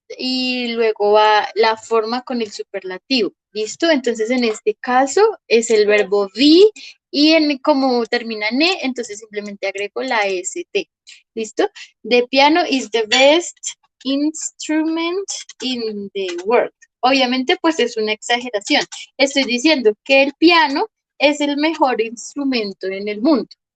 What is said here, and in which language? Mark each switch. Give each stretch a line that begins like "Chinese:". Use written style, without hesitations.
Spanish: y luego va la forma con el superlativo. ¿Listo? Entonces, en este caso es el verbo be y como termina en e, entonces simplemente agrego la st. ¿Listo?
English: The piano is the best instrument in the world.
Spanish: Obviamente, pues es una exageración. Estoy diciendo que el piano es el mejor instrumento en el mundo.